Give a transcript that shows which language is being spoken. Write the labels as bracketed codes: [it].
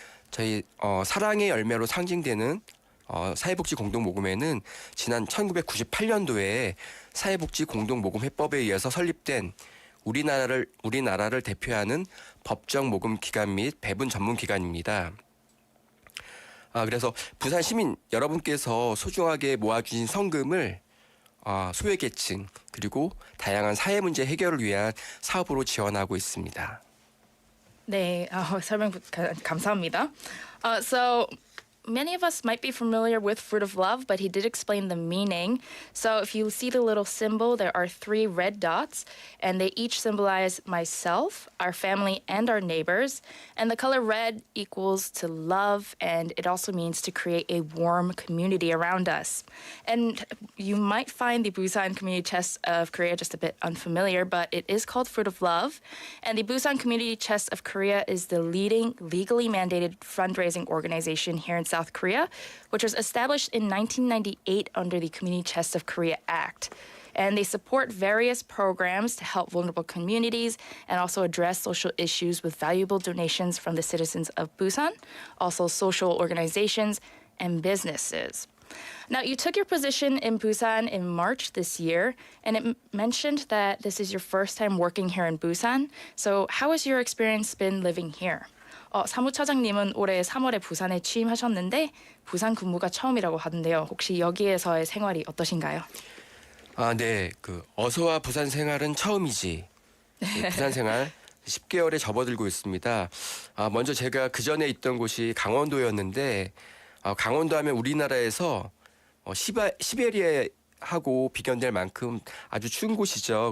[ko] 저희 사랑의 열매로 상징되는 사회복지 공동모금회는 지난 1998년도에 사회복지 공동모금회법에 의해서 설립된 우리나라를 대표하는 법정 모금 기관 및 배분 전문 기관입니다. 그래서 부산 시민 여러분께서 소중하게 모아주신 성금을 소외계층 그리고 다양한 사회 문제 해결을 위한 사업으로 지원하고 있습니다. 네, 설명 감사합니다. [en] So many of us might be familiar with fruit of love, but he did explain the meaning. So if you see the little symbol, there are 3 red dots, and they each symbolize myself, our family, and our neighbors. And the color red equals to love, and it also means to create a warm community around us. And you might find the Busan Community Chest of Korea just a bit unfamiliar, but it is called Fruit of Love. And the Busan Community Chest of Korea is the leading legally mandated fundraising organization here in South Korea, which was established in 1998 under the Community Chest of Korea Act. And they support various programs to help vulnerable communities and also address social issues with valuable donations from the citizens of Busan, also social organizations and businesses. Now, you took your position in Busan in March this year, and it mentioned that this is your first time working here in Busan. So how has your experience been living here? [ko] 사무처장님은 올해 3월에 부산에 취임하셨는데 부산 근무가 처음이라고 하던데요. 혹시 여기에서의 생활이 어떠신가요? 네. 어서와 부산 생활은 처음이지. 네, 부산 생활 10개월에 접어들고 있습니다. 먼저 제가 그 전에 있던 곳이 강원도였는데 강원도 하면 우리나라에서 시베리아하고 비견될 만큼 아주 추운 곳이죠.